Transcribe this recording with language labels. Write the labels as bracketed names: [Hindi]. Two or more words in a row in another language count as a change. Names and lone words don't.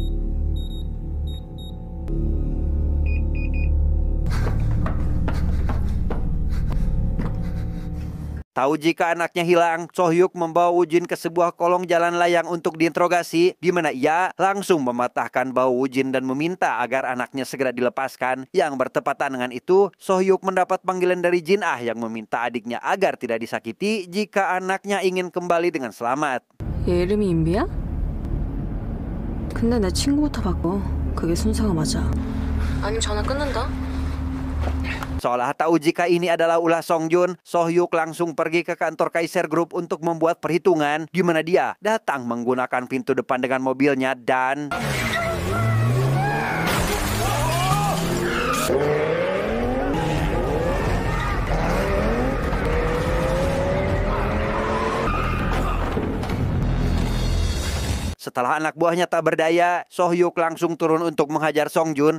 [Indonesian] Tahu jika anaknya hilang, Sohyuk membawa Woo-jin ke sebuah kolong jalan layang untuk diinterogasi, di mana ia langsung mematahkan bahu Woo-jin dan meminta agar anaknya segera dilepaskan. Yang bertepatan dengan itu, Sohyuk mendapat panggilan dari Jin-ah yang meminta adiknya agar tidak disakiti jika anaknya ingin kembali dengan selamat. [Korean] 얘 이름이 인비야? 근데 내 친구부터 바꿔. 그게 순서가 맞아. 아니면 전화 끊는다. [Indonesian] Seolah tahu jika ini adalah ulah Songjun, Sohyuk langsung pergi ke kantor Kaiser Group untuk membuat perhitungan, di mana dia datang menggunakan pintu depan dengan mobilnya dan setelah anak buahnya tak berdaya, Sohyuk langsung turun untuk menghajar Songjun.